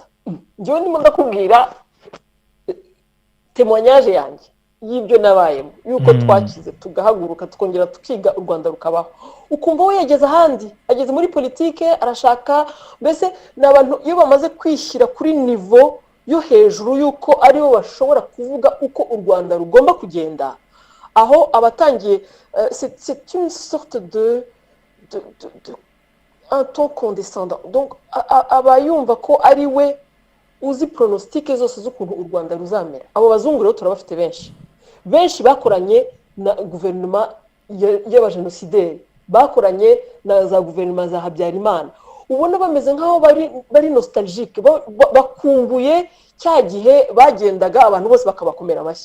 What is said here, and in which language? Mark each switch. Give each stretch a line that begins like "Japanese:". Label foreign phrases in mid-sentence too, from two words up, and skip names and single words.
Kinyarwanda: Njyewe ndimo ndakubwira témoignage yanjye y'ibyo nabayemo, yuko twakize tugahaguruka tukongera tukiga u Rwanda rukabaho. Ukumva we yageze ahandi, ageze muri politike arashaka, mbese n'abantu iyo bamaze kwishyira kuri niveau yo hejuru yuko aribo bashobora kuvuga uko u Rwanda rugomba kugenda, aho abatangiye
French: c'est une sorte de un ton condescendant.
Kinyarwanda: Donc abayumva ko ari we uzi pronostique zose z'ukuntu u Rwanda ruzamera. Abo bazungu rero turabafite benshi bakoranye na guverinoma y'abajenosideri, bakoranye na za guverinoma za Habyarimana. Ubona bameze nk'aho bari nostalgique, bakumbuye cya gihe bagendaga abantu bose bakabakomera amashyi.